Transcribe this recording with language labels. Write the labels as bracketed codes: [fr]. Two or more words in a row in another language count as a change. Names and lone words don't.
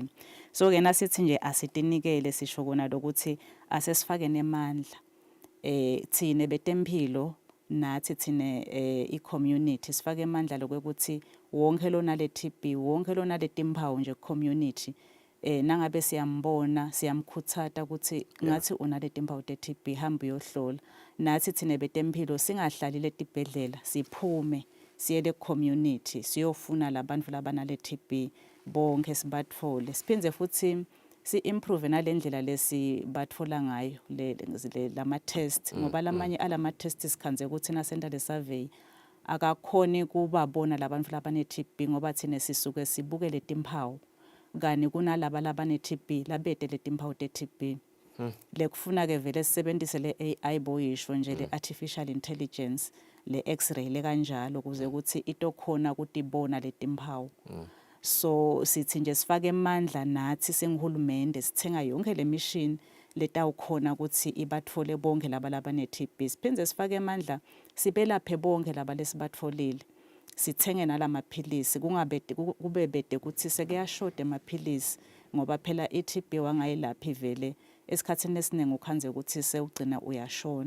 [ss] So ke nasithi nje asitinikele sisho kona lokuthi asesifake nemandla thine betempilo nathi thine i-community sifake emandla lokuthi wonke lona le-TB wonke lona letimpawu nje community nangabe siyambona siyamkhuthata ukuthi ngathi unaletimpawu te-TB hamba uyohlola. Nathi thine betempilo singahlali letibhedlela siphume siyele community siyofuna labantu labanale TB bonke sibathole siphindze futhi si-improve nalendlela lesi bathola ngayo lama test ngoba lamanye alama test sikhanze ukuthi nasenda le survey akakhoni kubabona labantu labane TB ngoba thine sisuke sibuke letimpawu kani kunalaba labane TB labete letimpawu te-TB. Lekufuna ke vele sisebenzise le AI boyisho nje le [en] artificial intelligence [ss] le x-ray le kanjalo kuze ukuthi itokhona ukutibona letimpawu. So sithi nje sifake amandla nathi singihulumende sithenga yonke le mission letawukhona ukuthi ibathole bonke laba labane TB siphindze sifake amandla sibelaphe bonke laba lesibatfolile sithenge nalamaphilisi kungabede kube bede ukuthi sekuyashoda emaphilisi ngoba phela i-TB wangayilaphi vele esikhathini esiningi ukhanze ukuthi sewugcina uyashona.